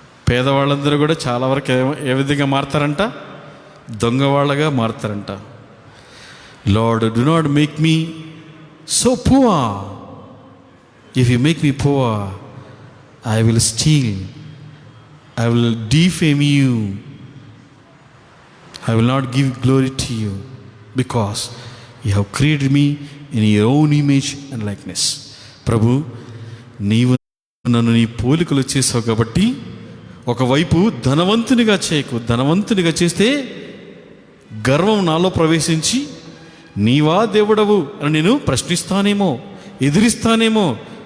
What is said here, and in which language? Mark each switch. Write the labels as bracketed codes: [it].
[te] పేదవాళ్ళందరూ కూడా చాలా వరకు ఏ విధంగా మారతారంట? దొంగవాళ్ళగా మారతారంట. [en] Lord, do not make me so poor. If you make me poor, I will steal, I will defame you. I will not give glory to you because you have created me in your own image and likeness. [te] ప్రభు, నీవు నన్ను నీ పోలికలు చేసావు కాబట్టి ఒకవైపు ధనవంతునిగా చేయకు. ధనవంతునిగా చేస్తే గర్వం నాలో ప్రవేశించి నీవా దేవుడవు అని నేను ప్రశ్నిస్తానేమో, ఎదిరిస్తానేమో.